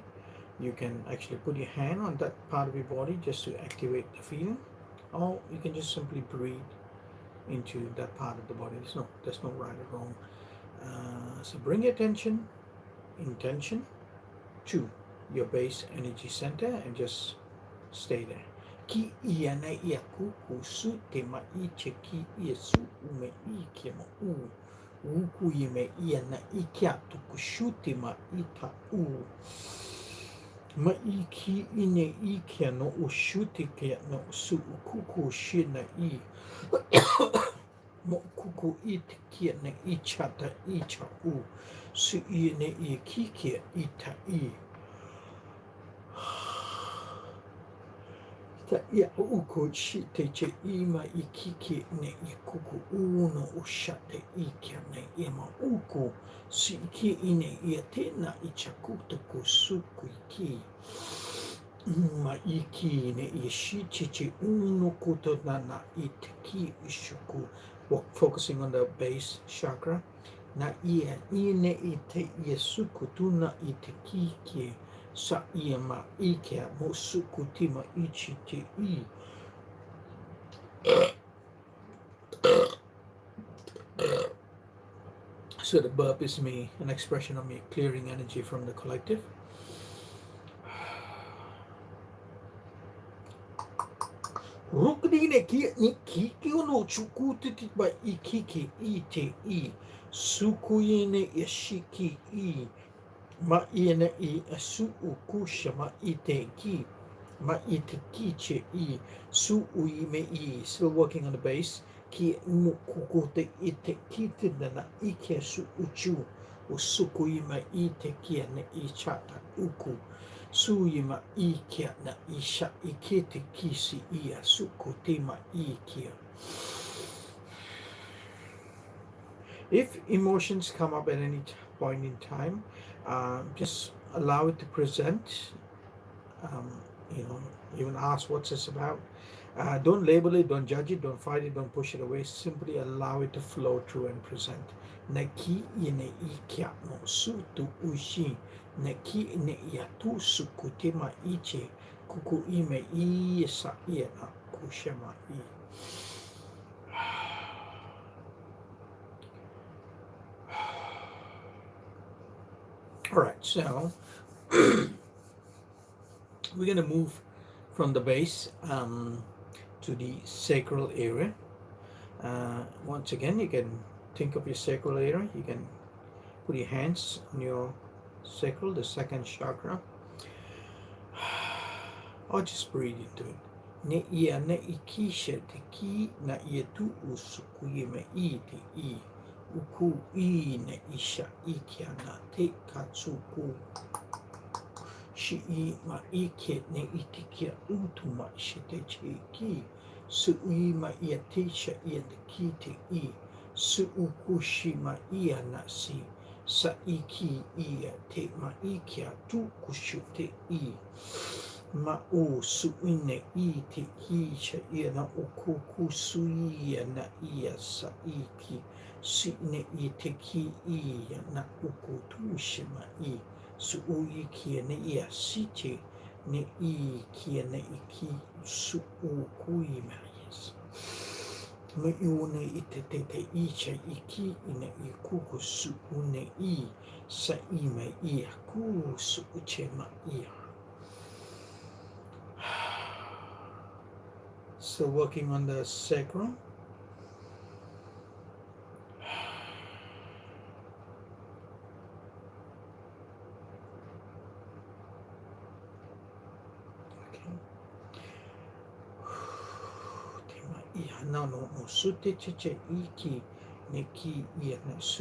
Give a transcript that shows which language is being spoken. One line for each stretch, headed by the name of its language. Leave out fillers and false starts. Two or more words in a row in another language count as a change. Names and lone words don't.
English: You can actually put your hand on that part of your body just to activate the feeling, or you can just simply breathe into that part of the body. There's no right or wrong. So bring your intention to your base energy center and just stay there. Ki ia na ia kuku su te ma I che ki ia su ume I ke ma u. Uku I me ia na I kia tuku shu te ma I ta u. Ma I ki ine I kia no u shu te kia no su ukuku shi na I. Mo kuku I te kia na I cha ta I cha u. Su I ne I ki kia I ta I. Ta ia uko shi te che I ma I kiki ne I kuku uno o shate I kia ne I ma uko si ki ine ia te na I chakuta ko suku I ki ma I ki ne I shi che uno koto na I te ki ishuku. Focusing on the base chakra na ia ine I te ia suku tuna I te ki ki sa ia ma I kia mo suku tima ichi te I. So the burp is me, an expression of me clearing energy from the collective. Rukni ne kia ni kiki no chukutiti ba I kiki I te I. Suku ne yashiki I. Ma ina I asu ukusha ma I te ki. Ma I te ki che I. Su ui me I. Still working on the base. Ki mukuko te I te ki te nana I ke su uchu. O suku I ma I te kia ne I chata uku. Su I ma I kia na I sha I ke te ki si I a suku te ma I kia. If emotions come up at any point in time, just allow it to present. You know, even ask what's this about, Don't label it, don't judge it, don't fight it, don't push it away. Simply allow it to flow through and present. Neki ine ikia no su tu ushi. Neki ine iatu sukutema iche. Kuku ime I sa iena kushema I. All right, so we're going to move from the base to the sacral area. Once again, you can think of your sacral area. You can put your hands on your sacral, the second chakra, or just breathe into it. Ne ia ne ikisha te ki na ia tu usukuye me I te I. Uku I ne isha ikia na te katsuku. Shi I ma ike ne itikia utu ma isha te che ki. Su I ma ia te sha ia te ki te I. Su uku shi ma ia na si. Sa iki ia te ma ikia tu kushu te I. Ma o su ine I te ki sha ia na uku kusu ia na ia sa iki. Si ne I te ki ia na uku tu shi ma I. Su u iki ne ia si te ne I ki ne iki su u kui ma yes. Me iune I te icha iki ine I kuku su une I sa I me I ku su uche ma I. Still working on the sacrum. No, sute chiche iki neki su.